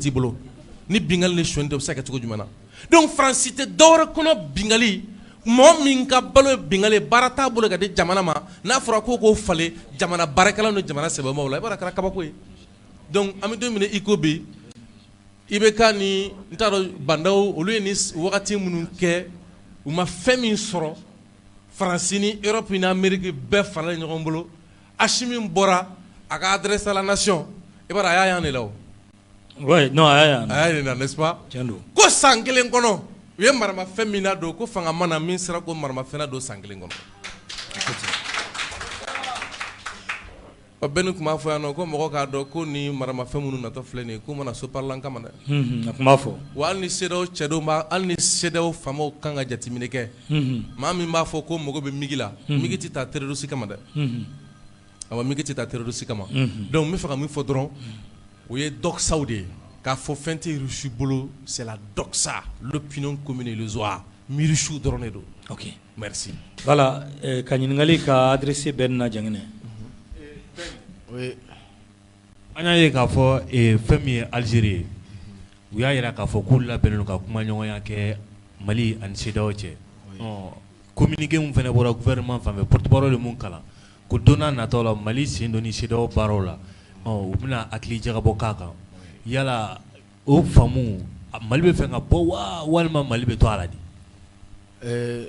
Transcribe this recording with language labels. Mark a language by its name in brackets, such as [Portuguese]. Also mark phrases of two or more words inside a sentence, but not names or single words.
[Bambara] t'i bolo ni bingali ni sonyani dɔ bɛ se ka kɛ cogo jumɛn na donc Faransi tɛ dɔwɛrɛ kɔnɔ bingali mɔgɔ min ka balo ye bingali baara t'a bolo ka di jamana ma n'a fɔra k'o falen jamana baarakɛlaw ni jamana sɛbɛnbaaw la i b'a dɔn a kɛra kabako ye donc an bɛ don min na i ko bi IBK ni n t'a dɔn bandaw olu ye ni wagati minnu kɛ u ma fɛn min sɔrɔ Faransi ni Europe ni Amérique bɛɛ faralen ɲɔgɔn bolo Hachimi bɔra a ka [French] adresse à la nation [Bambara] i b'a dɔn a y'a yan de la o [French] ouais non [Bambara] a y'a yan de la [French] n'est-ce pas [Bambara] ko san kelen kɔnɔ u ye maramafɛn min ladon ko fanga mana min sera ko maramafɛn ladon san kelen kɔnɔ bɛɛ ni tun b'a fɔ yan nɔ ko mɔgɔ k'a dɔn ko ni maramafɛn minnu natɔ filɛ nin ye k'u mana so parlant kama dɛ a tun b'a fɔ wa hali ni CEDEAO cɛdenw b'a hali ni CEDEAO faamaw kan ka jateminɛ kɛ maa min b'a fɔ ko mago bɛ migi la migi tɛ taa terroriste kama dɛ awɔ migi tɛ taa terroriste kama donc n bɛ fɛ ka min fɔ dɔrɔn o ye doxaw de ye k'a fɔ fɛn tɛ Russie bolo [French] c'est la doxa l'opinion commune illusoire [Bambara] miirisiw dɔrɔn de don ok merci voilà ka ɲininkali ka adresse bɛɛ na Janginɛ an y'a ye k'a fɔ fɛn min ye Algérie ye u y'a jira k'a fɔ k'u labɛnnen don ka kumaɲɔgɔnya kɛ Mali ani CEDEAO cɛ communiqué min fana bɔra gouvernement fan fɛ porte-parole ye mun kalan ko don n'a nataw la Mali sen don ni CEDEAO baaraw la u bɛna hakili jagabɔ k'a kan yala o faamu Mali bɛ fɛ ka bɔ wa walima Mali bɛ to a la de